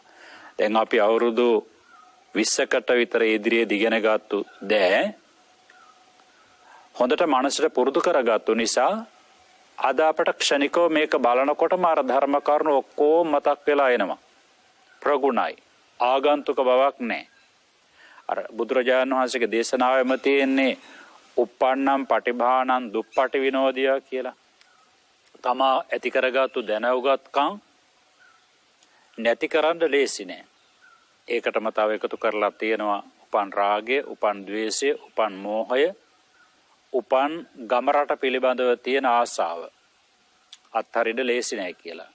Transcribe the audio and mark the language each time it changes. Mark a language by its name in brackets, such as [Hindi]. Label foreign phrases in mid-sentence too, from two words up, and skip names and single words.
[Sinhala] දැන් අපි අවුරුදු 20කට විතර ඉදිරියේ දිගෙන ගත්තු දෑ හොඳට මනසට පුරුදු කරගත්තු නිසා අද අපට ක්ෂණිකව මේක බලනකොටම අර ධර්ම කරුණු ඔක්කොම මතක් වෙලා එනවා. ප්‍රගුණයි, ආගන්තුක බවක් නැහැ. අර බුදුරජාණන් වහන්සේගේ දේශනාවෙම තියෙන්නේ [Pali] uppannam patibhanam duppati vinodiya [Sinhala] කියලා. තමා ඇති කරගත්තු දැනුගත්කම් නැති කරන්න ලේසි නෑ. ඒකටම තව එකතු කරලා තියෙනවා උපන් රාගය, උපන් ද්වේෂය, උපන් මෝහය, උපන් ගමරට පිළිබඳව තියෙන ආසාව අත්හරින්න ලේසි නෑ කියලා.